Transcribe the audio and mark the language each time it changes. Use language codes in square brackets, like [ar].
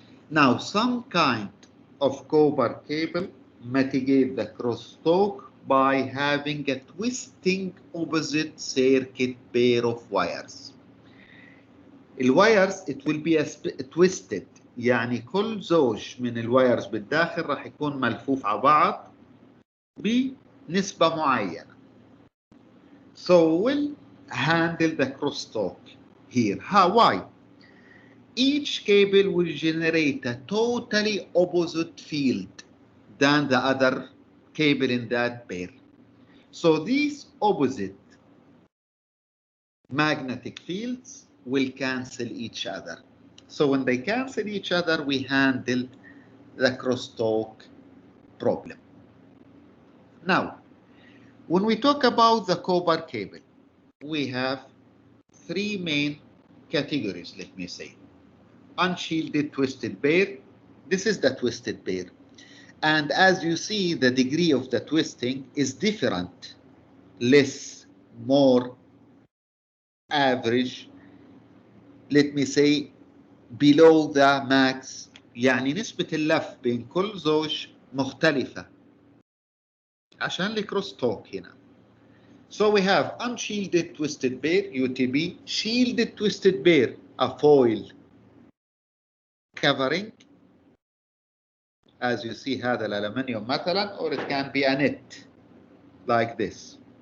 [en] Now, some kind of copper cable mitigate the crosstalk by having a twisting opposite circuit pair of wires. [ar] الوايرز [en] it will be twisted، [ar] يعني كل زوج من الوايرز بالداخل راح يكون ملفوف على بعض بنسبة معينة. [en] So we'll handle the crosstalk here. Why? Each cable will generate a totally opposite field than the other cable in that pair. So these opposite magnetic fields will cancel each other. So when they cancel each other, we handle the crosstalk problem. Now, when we talk about the copper cable, we have three main categories, let me say. Unshielded twisted pair. This is the twisted pair. And as you see, the degree of the twisting is different. Less, more, average. Let me say below the max. [ar] يعني نسبة اللف بين كل زوج مختلفة عشان الكروس توك هنا. [en] So we have unshielded twisted pair UTP, shielded twisted pair a foil covering, as you see [ar] هذا الألمنيوم مثلا, [en] or it can be a net like this.